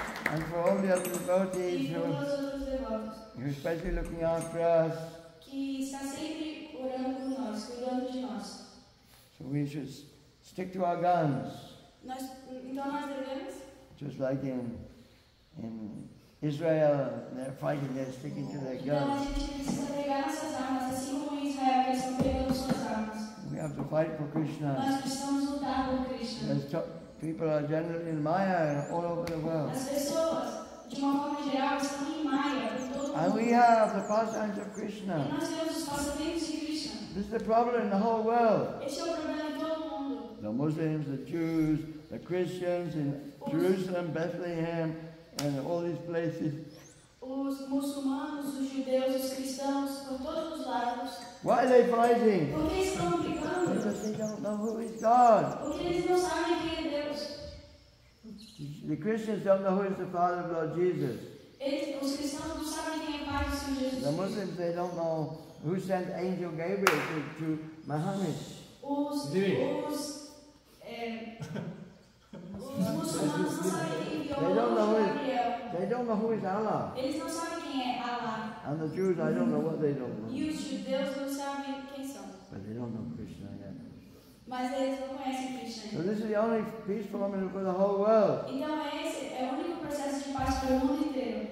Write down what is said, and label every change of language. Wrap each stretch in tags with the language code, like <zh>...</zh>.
<en>And for all the other devotees who are especially looking after us.</en> <pt>que está sempre orando por nós, cuidando de nós.</pt> <en>So we should stick to our guns.</en> <pt>Então nós devemos,</pt> <en>Just like in Israel, they're fighting, they're sticking to their</en> <pt>então a</pt> <en>guns.</en> <pt>gente precisa pegar nossas armas, assim como em Israel, eles estão pegando suas armas.</pt> <en>We have to fight for Krishna.</en> <pt>Nós precisamos lutar por Krishna.</pt> <en>People are generally in Maya all over the world.</en> <pt>As pessoas, de uma forma geral, estão em Maya, por todo mundo.</pt> <en>And we have the pastimes of</en> <pt>E</pt> <en>Krishna.</en> <pt>nós temos os passatempos de Krishna.</pt> <en>This is the problem in the whole world.</en> <pt>Este é o problema em todo mundo.</pt> <en>The Muslims, the Jews, the Christians in Jerusalem, Bethlehem, and all these places.</en> <pt>Os muçulmanos, os judeus, os cristãos, por todos os lados.</pt> <en>Why are they fighting?</en> <pt>Por que estão brigando?</pt> <en>Because they don't know who is God.</en> <pt>Porque eles não sabem quem é Deus.</pt> <en>The Christians don't know who is the Father of Lord Jesus.</en> <pt>Os cristãos não sabem quem é o Pai do Senhor Jesus.</pt> <en>The Muslims, they don't know who sent Angel Gabriel to Muhammad.</en> <pt>Os muçulmanos não sabem quem enviou o anjo Gabriel.</pt> <en>They don't know who is Allah.</en> <pt>Eles não sabem quem é Allah.</pt> <en>And the Jews, I don't know what they don't know.</en> <pt>E os judeus não sabem quem são.</pt> <en>But they don't know Krishna yet.</en> <pt>Mas eles não conhecem Krishna.</pt> <en>So this is the only peace formula for the whole world.</en> <pt>Então esse é o único processo de paz para o mundo inteiro.</pt>